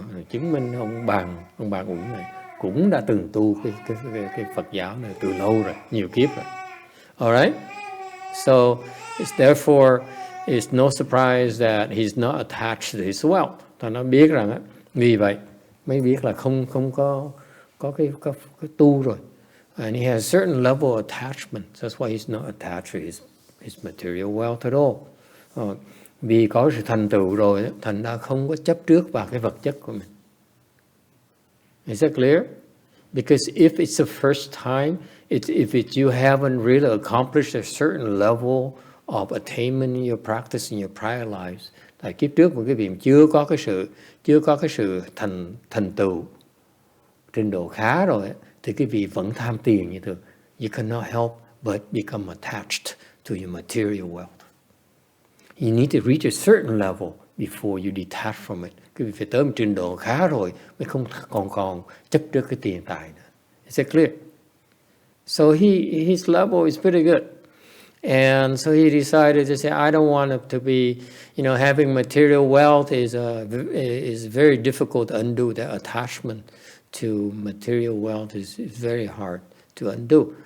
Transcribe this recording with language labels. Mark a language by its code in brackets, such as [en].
[vi] Chứng minh ông Bàn Uẩn này cũng đã từng tu cái Phật giáo này từ lâu rồi, nhiều kiếp rồi. [en] Alright? So therefore it's no surprise that he's not attached to his wealth. [vi] Ta nó biết rằng vì vậy mới biết là không có cái tu rồi. [en] And he has a certain level of attachment. That's why he's not attached to his material wealth at all. [vi] Vì có sự thành tựu rồi, thành ra không có chấp trước vào cái vật chất của mình. [en] Is that clear? Because if it's the first time, you haven't really accomplished a certain level of attainment in your practice in your prior lives, [vi] Tại kiếp trước một cái vị chưa có cái sự thành tựu trình độ khá rồi thì cái vị vẫn tham tiền như thường. [en] You cannot help but become attached to your material wealth. You need to reach a certain level before you detach from it. [vi] Cái vị phải tới một trình độ khá rồi mới không còn chấp trước cái tiền tài nữa. [en] Is it clear? So his level is pretty good. And so he decided to say, I don't want it to be, having material wealth is very difficult to undo. The attachment to material wealth is very hard to undo.